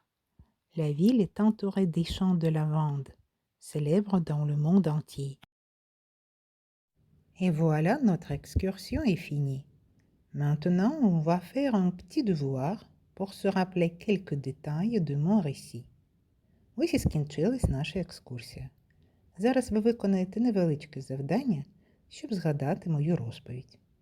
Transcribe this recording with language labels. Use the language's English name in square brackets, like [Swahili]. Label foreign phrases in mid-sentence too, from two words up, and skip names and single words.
[French] La ville est entourée des champs de lavande, célèbres dans le monde entier. Et voilà, notre excursion est finie. Maintenant, on va faire un petit devoir pour se rappeler quelques détails de mon récit. [Ukrainian] Ось і скінчилась наша екскурсія. Зараз ви виконаєте невеличке завдання, щоб згадати мою розповідь.